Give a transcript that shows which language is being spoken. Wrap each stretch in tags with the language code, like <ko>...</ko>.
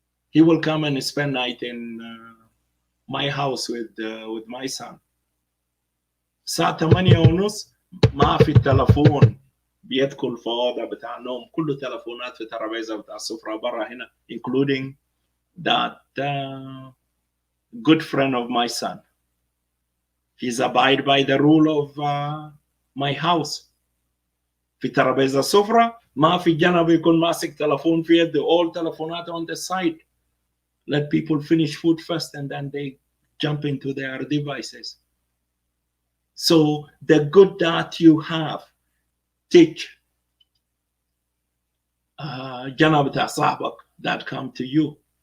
<en>He will come and spend night in my house with my son.</en> <ar>الساعة 8:30 ما في التلفون بيدخل في أوضة بتاع النوم, كله تلفونات في ترابيزة بتاع السفرة برا هنا,</ar> <en>including that good friend of my son. He's abide by the rule of my house.</en> <ar>في ترابيزة السفرة ما في جنب يكون ماسك تلفون في يده, all تلفونات</ar> <en>on the side. Let people finish food first and then they jump into their devices. So the good that you have, teach</en> <ar>جنب بتاع صاحبك</ar> <en>that come to you.</en>